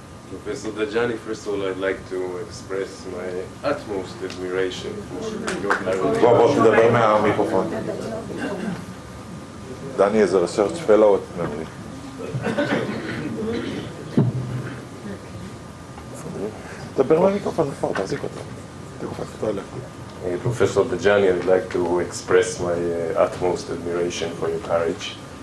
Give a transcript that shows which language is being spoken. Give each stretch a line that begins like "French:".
English: Professor Deg'ani, first of all, I'd like to express my utmost admiration for your
Hebrew: בוא תדבר מהמיקרופון.
English: Danny is a research fellow at memory.
Hebrew: דבר למיקרופון, תחזיק אותו. תכופף אותו אליך.
English: Professor Deg'אני, I'd like to express my utmost admiration for your courage.